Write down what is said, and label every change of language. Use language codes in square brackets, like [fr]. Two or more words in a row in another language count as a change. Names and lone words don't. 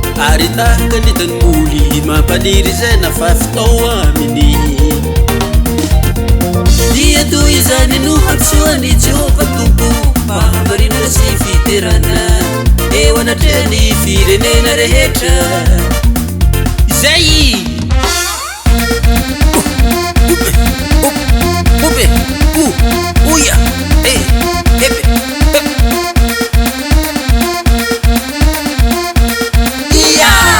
[mg] Ary tahaka ny tanimoly mampaniry izay nafafy tao aminy. Dia toy izany no hampisehoan'i Jehovah Tompo, fahamarina sy fiterana eo anatrehany firenena rehetra. Izay! Obe, obe, obe, o, oia, e, ebe, ebe. Ia!